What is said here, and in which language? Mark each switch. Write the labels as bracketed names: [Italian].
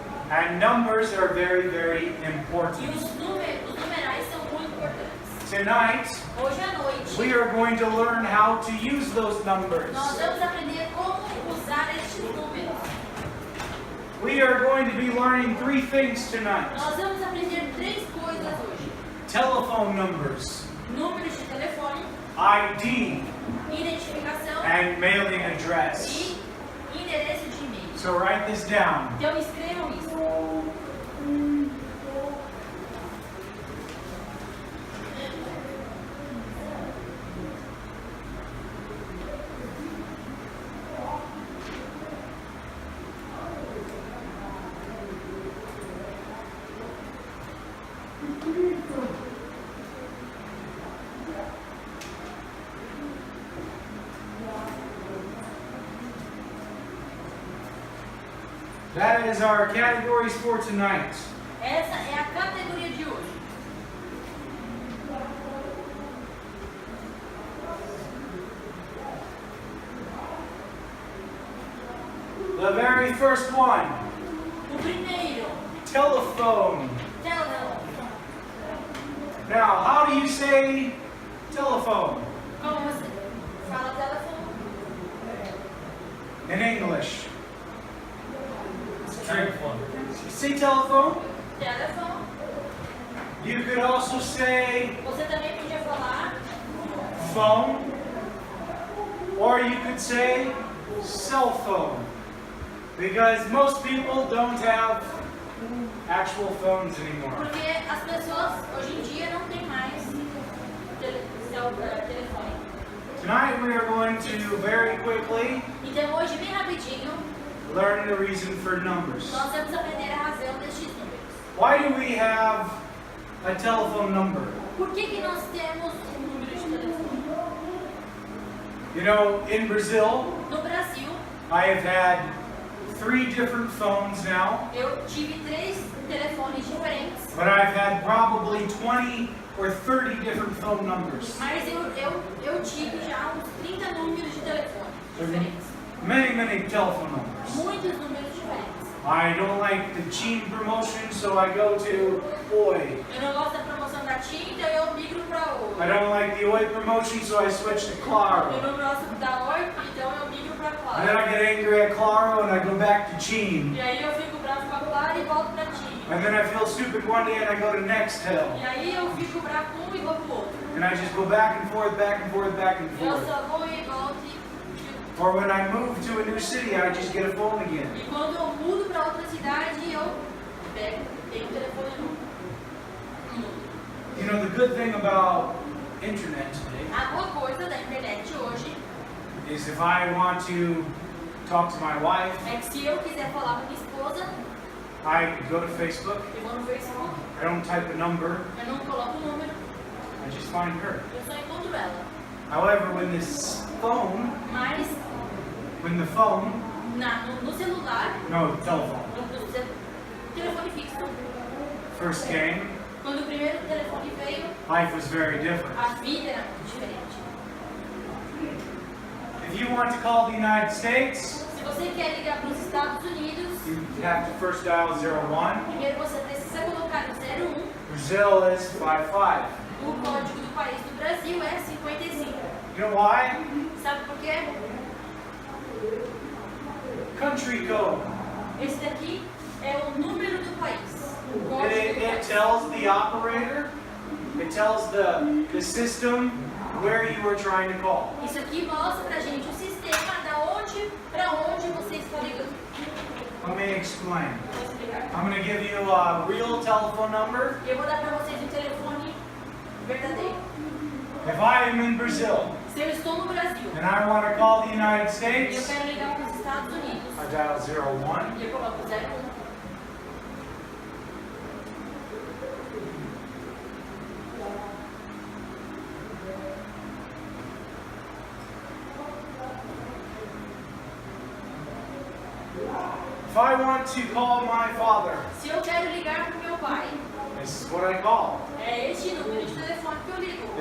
[English] And numbers are very, very [Portuguese] E [English] important. [Portuguese] os numerais são muito importantes. [English] Tonight, [Portuguese] Hoje à noite, [English] we are going to learn how to use those numbers. [Portuguese] nós vamos aprender como usar estes números. [English] We are going to be learning 3 things tonight. [Portuguese] Nós vamos aprender 3 coisas hoje. [English] Telephone numbers, [Portuguese] Números de telefone, [English] ID, [Portuguese] identificação [English] and mailing address. [Portuguese] e endereço de e-mail. [English] So write this down. [Portuguese] Então escrevam isso. [English] That is our categories for tonight. [Portuguese] Essa é a categoria de hoje. [English] The very first one, [Portuguese] O primeiro, [English] telephone. [Portuguese] telefone. [English] Now, how do you say telephone [Portuguese] Como você fala telefone? [English] in English? Telephone. Say telephone. [Portuguese] Telefone. [English] You could also say [Portuguese] Você também podia falar [English] phone, or you could say cell phone, because most people don't have actual phones anymore. [Portuguese] porque as pessoas hoje em dia não têm mais telefone. [English] Tonight we are going to very quickly [Portuguese] Então hoje, bem rapidinho, [English] learn the reason for numbers. [Portuguese] nós vamos aprender a razão destes números. [English] Why do we have a telephone number? [Portuguese] Por que nós temos um número de telefone? [English] You know, in Brazil, [Portuguese] No Brasil, [English] I have had 3 different phones now, [Portuguese] eu tive 3 telefones diferentes, [English] but I've had probably 20 or 30 different phone numbers. [Portuguese] mas eu tive já uns 30 números de telefone diferentes. [English] Many telephone numbers. [Portuguese] Muitos números diferentes. [English] I don't like the cheap promotion, so I go to Oi. [Portuguese] Eu não gosto da promoção da TIM, então eu migro para [English] I [Portuguese] Oi. [English] don't like the Oi promotion, so I switch to [Portuguese] Eu [English] Claro. [Portuguese] não gosto da Oi, então eu migro para [English] And then [Portuguese] Claro. [English] I get angry at Claro and I go back to Team. [Portuguese] E aí eu fico bravo com a Claro e volto para TIM. [English] And then I feel stupid one day and I go to Nextel. [Portuguese] E aí eu fico bravo com um e vou pro outro. [English] And I just go back and forth, back and forth, back and [Portuguese] Eu [English] forth. [Portuguese] só vou e volto e [English] Or when I move to a new city, I just get a phone again. [Portuguese] E quando eu mudo para outra cidade, eu tenho o telefone novo. [English] You know, the good thing about internet today [Portuguese] A boa coisa da internet hoje [English] is if I want to talk to my wife, [Portuguese] é que se eu quiser falar com minha esposa, [English] I go to Facebook, [Portuguese] eu vou no Facebook, [English] I don't type a number, [Portuguese] eu não coloco o número, [English] I just find her. [Portuguese] eu só encontro ela. [English] However, when this phone, [Portuguese] Mas [English] when the phone, [Portuguese] no celular, [English] no, telephone, [Portuguese] telefone fixo, [English] first came, [Portuguese] quando o primeiro telefone veio, [English] life was very different. [Portuguese] a vida era muito diferente. [English] If you want to call the United States, [Portuguese] Se você quer ligar para os Estados Unidos, [English] you have to first dial 01. [Portuguese] primeiro você precisa colocar o 01. [English] Brazil is 55. [Portuguese] O código do país do Brasil é 55. [English] You know why? [Portuguese] Sabe por quê? [English] Country code. [Portuguese] Esse daqui é o número do país. O [English] It, [Portuguese] código do [English] it [Portuguese] país. [English] tells the operator, it tells the system where you are trying to call. [Portuguese] Isso aqui mostra pra gente o sistema da onde para onde você está ligando. [English] Let me explain. [Portuguese] Vou explicar. [English] I'm going to give you a real telephone number. [Portuguese] Eu vou dar para vocês um telefone verdadeiro. [English] If I am in Brazil [Portuguese] Se eu estou no Brasil [English] and I want to call the United [Portuguese] e eu [English] States, [Portuguese] quero ligar para os Estados Unidos, [English] I dial 01. [Portuguese] e eu coloco 01. [English] If I want to call my father, [Portuguese] Se eu quero ligar para o meu pai, [English] this is what I call. [Portuguese] é este número de telefone que eu ligo.